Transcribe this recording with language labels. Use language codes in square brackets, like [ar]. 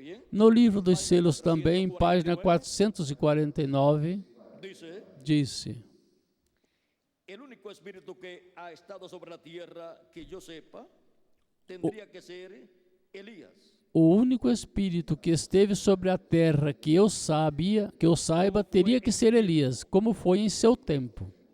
[pt] No livro dos selos também, página 449, disse: [es] el único espíritu que ha estado sobre la tierra que yo sepa tendría que ser Elías. [pt] O único espírito que esteve sobre a terra que eu saiba, teria que ser Elias, como foi em seu tempo.